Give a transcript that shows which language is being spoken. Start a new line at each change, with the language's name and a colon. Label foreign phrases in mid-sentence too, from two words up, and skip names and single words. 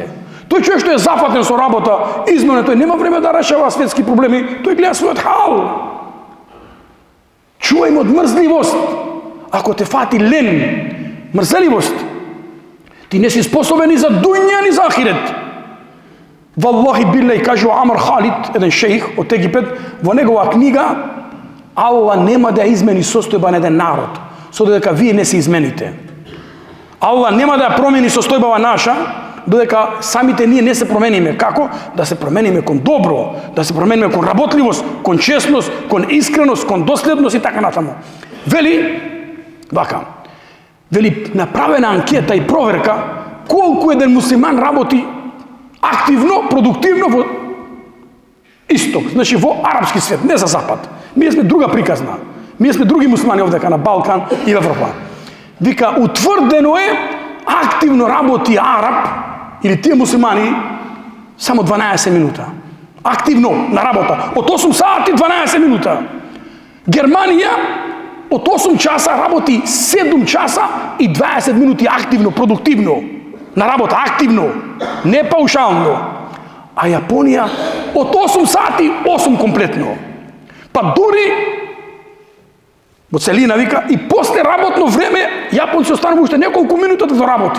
Macedonian: То је човјек што је зафатен са работа, измене, то је нема време да решава светски проблеми, то је гледа свој хал. Чувај ме од мрзљивост. Ако те фати лен, мрзеливост, ти ниси способен ни за дуња, ни за ахирет.
Arabic: والله بالله,
Macedonian: каже Амр Халид, један шејх од Египет, во његова книга, Аллах нема да измени состојба на један народ, со додека ви не се измените. Аллах нема да промени состојбава наша, додека самите није не се промениме. Како? Да се промениме кон добро, да се промениме кон работљивост, кон честност, кон искреност, кон доследност и тако натамо. Вели, вака, вели направена анкета и проверка колико један муслиман работи активно, продуктивно во исток, значи во арапски свијет, не за запад. Ми смо друга приказна. Ми смо други муслимани овдје на Балкан и Европа. Вика, утврдено је активно работи Араб или ти муслимани само 12 минута. Активно на работа. Од 8 сати 12 минута. Germanija од 8 часа работи 7 часа и 20 минути активно, продуктивно, на работа, активно, не паушално. А Јапонија од 8 сати, 8 комплетно. Па дури во целина вика и после работно време Јапонци останува уште неколку минути да доработи.